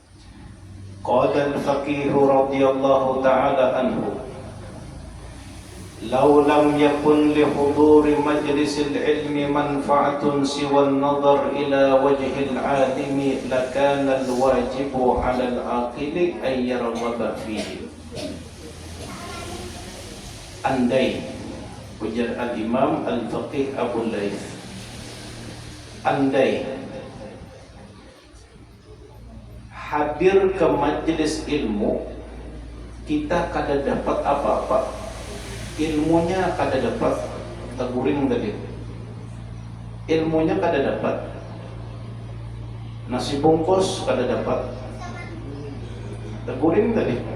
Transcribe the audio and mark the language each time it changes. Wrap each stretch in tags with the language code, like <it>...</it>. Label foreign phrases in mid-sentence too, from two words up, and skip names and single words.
<ar>قال الفقيه رضي الله تعالى عنه, "لو لم يكن لحضور مجلس العلم منفعة سوى النظر إلى وجه العالم لكان الواجب على العاقل أن يرغب فيه."</ar> <bjn>Andai, ujar al-Imam Al-Faqih Abu Laith, andai hadir ke majelis ilmu kita kada dapat apa-apa, ilmunya kada dapat, teguring tadi, ilmunya kada dapat, nasi bungkus kada dapat, teguring tadi,</bjn>